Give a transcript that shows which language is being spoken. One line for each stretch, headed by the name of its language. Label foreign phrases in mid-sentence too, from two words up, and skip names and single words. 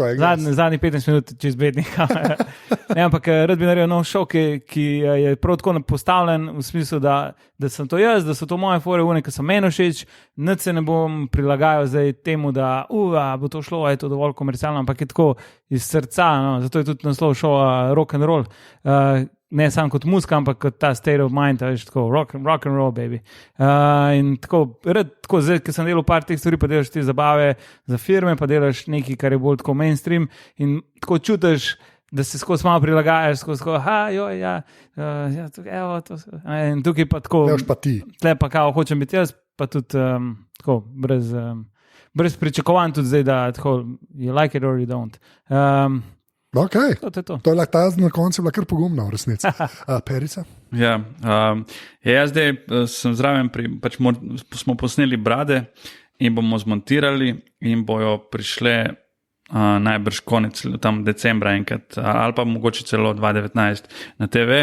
Slovenian: Zadnji 15 minut čez bednika. Ampak rad bi naredil nov show, ki je prav tako postavljen v smislu, da sem to jaz, da so to moje fore, ki so meni všeč, nič se ne bom prilagajal zdaj temu, da bo to šlo, je to dovolj komercialno, ampak je tako iz srca, zato je tudi naslov showa rock and roll. Ne samo kot muzika, ampak kot ta
English: state of mind,
Slovenian: tako
English: rock and roll, baby.
Slovenian: In tako, zdaj, ki sem delal par teh stvari, pa delaš te zabave za firme, pa delaš nekaj, kar je bolj tako mainstream in tako čutiš, da se skozi malo prilagajaš, in tukaj pa tako, tle pa kao hočem biti jaz, pa tudi tako, brez pričakovanj tudi zdaj, da tako,
English: you like it or you don't. Okay.
Slovenian: To je lahko ta na koncu bila kar pogumna v resnici. Perica? Ja, jaz zdaj sem zraven, pač smo posneli brade in bomo zmontirali in bojo prišle najbrž konec tam decembra enkrat, ali pa mogoče celo 2019 na TV.